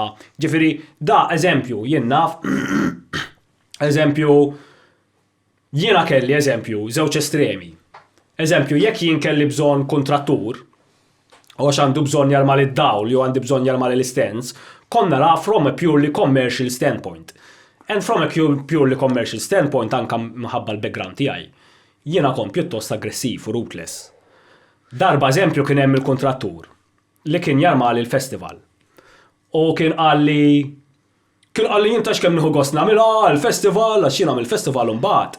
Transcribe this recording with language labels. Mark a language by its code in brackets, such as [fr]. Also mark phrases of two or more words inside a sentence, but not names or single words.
[mt] Ġifieri da eżempju jien naf eżempju jiena kelli eżempju żewġ estremi. Eżempju jekk jien kelli bżonn kontrattur u għax għandu bżonn jarmal id-dawl jew għandi bżonn jarmal l-istens, kon nara [en] from a purely commercial standpoint. And from a purely commercial standpoint [mt] anka minħabba l-background tiegħi. Jiena kont pjuttost aggressiv u ruthless. Darba eżempju kien hemm il-kontrattur li kien jarmal il-festival. U kien qalli jinta x'kemm nieħu gost nagħmilha l-festival għax jiena mill-festival imbagħad.